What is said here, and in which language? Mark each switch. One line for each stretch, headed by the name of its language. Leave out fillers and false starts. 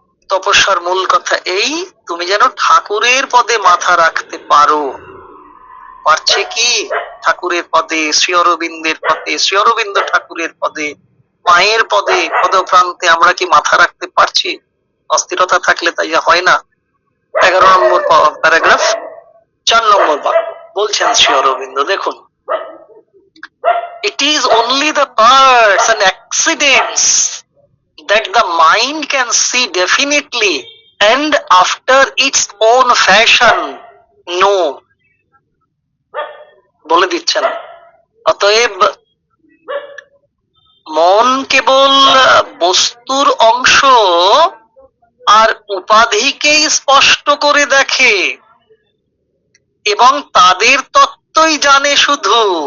Bangla: তপস্যার মূল কথা এই, তুমি যেন ঠাকুরের পদে মাথা রাখতে পারো। পারছে কি? ঠাকুরের পদে, শ্রী অরবিন্দের পদে, শ্রী অরবিন্দ ঠাকুরের পদে, মায়ের পদে, পদপ্রান্তে আমরা কি মাথা রাখতে পারছি? অস্থিরতা থাকলে তাই হয় না। 11 নম্বর প্যারাগ্রাফ 4 নম্বর বাক্য বলছেন শ্রী অরবিন্দ, দেখুন,
English: it is only the parts and accidents that the mind can see definitely and after its own fashion know.
Bangla: বলে দিচ্ছেন, অতএব মন কেবল বস্তুর অংশ আর উপাধিকেই স্পষ্ট করে দেখে এবং তাদের তত্ত্বই জানে শুধু।